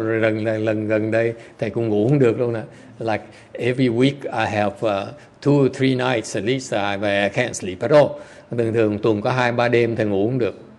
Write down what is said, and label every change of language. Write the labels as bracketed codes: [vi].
[vi] Lần gần đây thầy cũng ngủ không được luôn nè. [en] Like every week I have 2 or 3 nights at least where I can't sleep at all. [vi] Thường tuần có 2-3 đêm thầy ngủ không được.